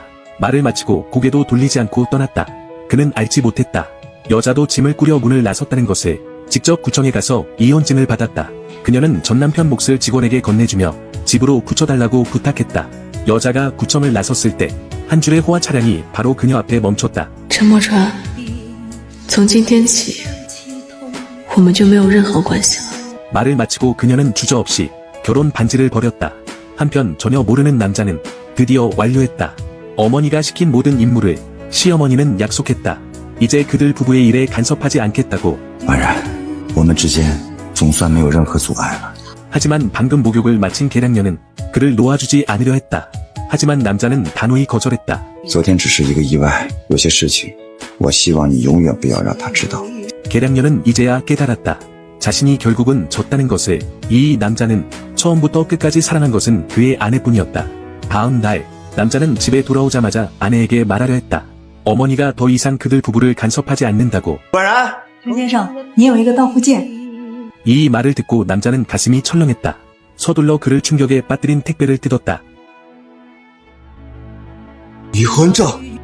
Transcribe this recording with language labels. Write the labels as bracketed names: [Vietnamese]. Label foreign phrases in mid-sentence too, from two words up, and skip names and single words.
[Korean] 말을 마치고 고개도 돌리지 않고 떠났다. 그는 알지 못했다. 여자도 짐을 꾸려 문을 나섰다는 것을. 직접 구청에 가서 이혼증을 받았다. 그녀는 전 남편 몫을 직원에게 건네주며 집으로 붙여달라고 부탁했다. 여자가 구청을 나섰을 때 한 줄의 호화 차량이 바로 그녀 앞에 멈췄다. [Chinese] 陈墨川，从今天起，我们就没有任何关系了。 [Korean] 말을 마치고 그녀는 주저없이 결혼 반지를 버렸다. 한편 전혀 모르는 남자는 드디어 완료했다. 어머니가 시킨 모든 임무를 시어머니는 약속했다. 이제 그들 부부의 일에 간섭하지 않겠다고. [Chinese] 婉然，我们之间总算没有任何阻碍了。 [Korean] 하지만 방금 목욕을 마친 계량녀는 그를 놓아주지 않으려 했다. 하지만 남자는 단호히 거절했다. [Chinese] 昨天只是一个意外，有些事情，我希望你永远不要让他知道。 [Korean] 계량녀는 이제야 깨달았다. 자신이 결국은 졌다는 것을. 이 남자는 처음부터 끝까지 사랑한 것은 그의 아내뿐이었다. 다음 날 남자는 집에 돌아오자마자 아내에게 말하려 했다. 어머니가 더 이상 그들 부부를 간섭하지 않는다고. [Chinese] 婉然，陈先生，您有一个到户键。 [Korean] 이 말을 듣고 남자는 가슴이 철렁했다. 서둘러 그를 충격에 빠뜨린 택배를 뜯었다. [Chinese] 离婚证。